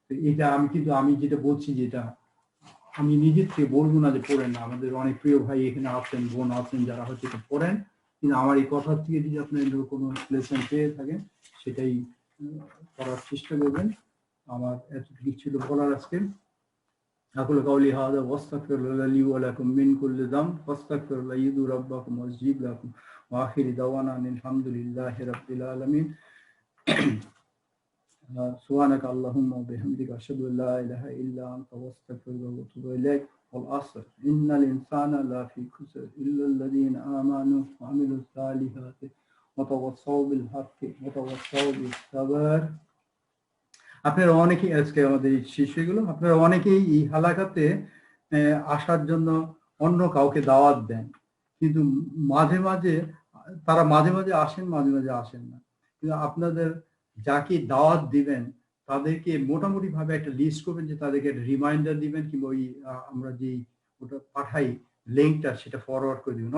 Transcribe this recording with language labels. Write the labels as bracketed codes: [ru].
[bn] এটা আমি যেটা বলছি, যেটা আমি নিজের থেকে বলবো না যে পড়েন না, আমাদের অনেক প্রিয় ভাই এখানে আছেন, বোন আছেন যারা হয়তো এটা পড়েন, কিন্তু আমার এই কথার থেকে যদি আপনি কোনো লেসন পেয়ে থাকেন সেটাই করার চেষ্টা করবেন। আমার এতটুকু ছিল বলার আজকে। [ar] أقول قولي هذا واستغفر الله لي ولكم من كل ذنب واستغفر الله يدعو ربكم واستجيب لكم وآخر دعوانا أن الحمد لله رب العالمين. سبحانك اللهم وبحمدك أشهد أن لا إله إلا أنت واستغفرك وأتوب إليك. والعصر إن الإنسان لفي خسر إلا الذين آمنوا وعملوا الصالحات وتواصوا بالحق وتواصوا بالصبر. [bn] আপনারা অনেকেই আজকে আমাদের এই শিশুগুলো, আপনারা অনেকেই এই হালাকাতে আসার জন্য অন্য কাউকে দাওয়াত দেন, কিন্তু মাঝে মাঝে তারা মাঝে মাঝে আসেন, মাঝে মাঝে আসেন না, কিন্তু আপনাদের যাকে দাওয়াত দিবেন তাদেরকে মোটামুটি ভাবে একটা লিস্ট করবেন, যে তাদেরকে একটা রিমাইন্ডার দিবেন, কিংবা ওই আমরা যেই ওটা পাঠাই লিঙ্কটা সেটা ফরওয়ার্ড করে দিবেন।